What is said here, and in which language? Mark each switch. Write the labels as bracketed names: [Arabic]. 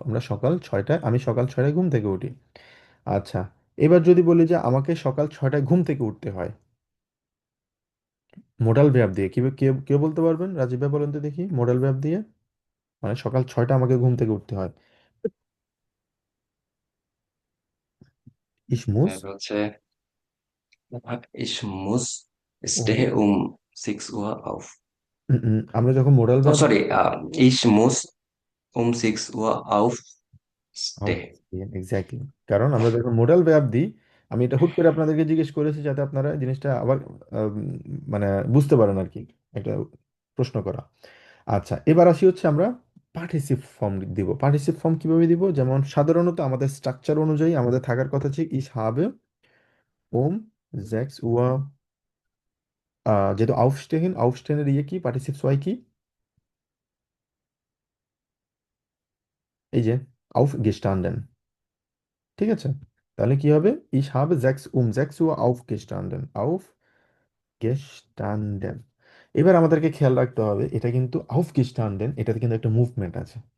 [Bangla] আমরা আমি সকাল 6টায় ঘুম থেকে উঠি। আচ্ছা, এবার যদি বলি যে আমাকে সকাল 6টায় ঘুম থেকে উঠতে হয়, মোডাল ভার্ব দিয়ে, কি কে কে বলতে পারবেন? রাজীব ভাই বলেন তো দেখি, মোডাল ভার্ব দিয়ে মানে সকাল 6টা আমাকে ঘুম থেকে উঠতে হয়। [German] ich muss। হচ্ছে ich muss um stehe um 6 Uhr auf. [Bangla] আমরা যখন modal Oh, verb [German] sorry, ich muss um 6 Uhr aufstehen. [Bangla] Exactly, কারণ আমরা যখন মোডাল ভার্ব দিই, আমি এটা হুট করে আপনাদেরকে জিজ্ঞেস করেছি যাতে আপনারা জিনিসটা আবার আম, মানে বুঝতে পারেন আর কি, একটা প্রশ্ন করা। আচ্ছা, এবার আসি হচ্ছে আমরা পার্টিসিপ ফর্ম দিব। পার্টিসিপ ফর্ম কিভাবে দিব? যেমন সাধারণত আমাদের স্ট্রাকচার অনুযায়ী আমাদের থাকার কথা হচ্ছে [German] ich habe um 6 Uhr, [Bangla] যেহেতু aufstehen এর ইয়ে কি, পার্টিসিপ হয় কি, এই যে aufgestanden। ঠিক আছে, তাহলে কি হবে? [German] ich habe 6 Uhr aufgestanden। aufgestanden। [Bangla] এবার আমাদেরকে খেয়াল রাখতে হবে, এটা কিন্তু aufgestanden, এটাতে কিন্তু একটা মুভমেন্ট আছে।